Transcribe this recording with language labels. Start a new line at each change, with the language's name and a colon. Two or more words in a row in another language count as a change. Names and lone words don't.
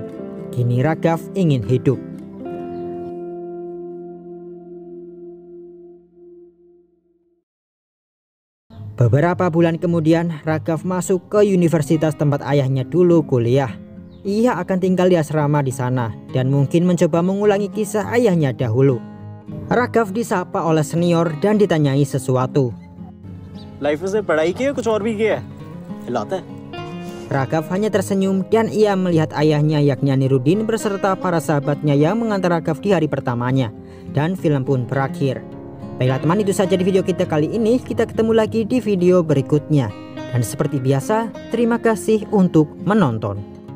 Indonesian: Kini Raghav ingin hidup. Beberapa bulan kemudian Raghav masuk ke universitas tempat ayahnya dulu kuliah. Ia akan tinggal di asrama di sana dan mungkin mencoba mengulangi kisah ayahnya dahulu. Raghav disapa oleh senior dan ditanyai sesuatu.
Hindi: लाइफ से पढ़ाई की है कुछ और भी किया है हिलाता है
Indonesian: Raghav hanya tersenyum dan ia melihat ayahnya yakni Anirudin beserta para sahabatnya yang mengantar Raghav di hari pertamanya. Dan film pun berakhir. Baiklah teman, itu saja di video kita kali ini. Kita ketemu lagi di video berikutnya. Dan seperti biasa, terima kasih untuk menonton.